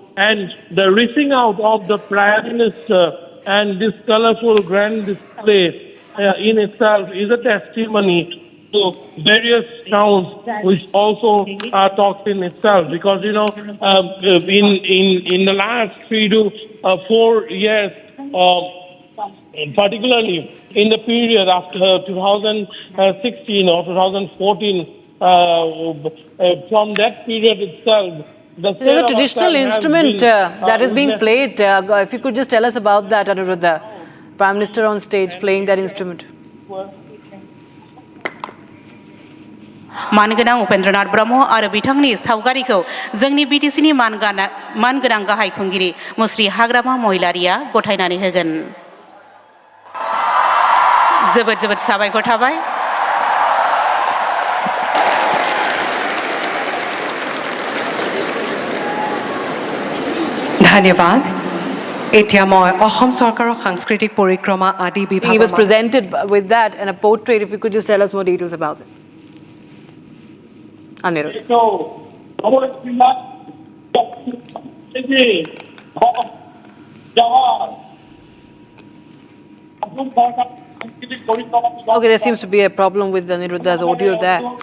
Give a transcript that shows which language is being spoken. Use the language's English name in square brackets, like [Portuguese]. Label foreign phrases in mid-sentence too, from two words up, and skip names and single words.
[English] And the reaching out of the Prime Minister and this colorful grand display in itself is a testimony to various towns, which also talks in itself, because you know in the last 3 to 4 years, particularly in the period after 2016 or 2014, from that period itself. There's a traditional instrument that is being played. If you could just tell us about that, Anuruddha. Prime Minister on stage playing that instrument. [Bodo] मानगोनां उपेन्द्रनाथ ब्रह्म आरो बिथांनि सावगारिखौ जोंनि बिटिसिनि मानगोनां गाहाय खुंगिरि मुस्रि हाग्रामा महिलारिया गथायनानै होगोन। जोबोद जोबोद साबायखर थाबाय। [Assamese] ধন্যবাদ। এতিয়া মই অসম চৰকাৰৰ সাংস্কৃতিক পৰিক্ৰমা আদি বিভাগ [English] He was presented with that and a portrait. If you could just tell us more details about it. Anirudh. Okay, there seems to be a problem with Aniruddha's audio there.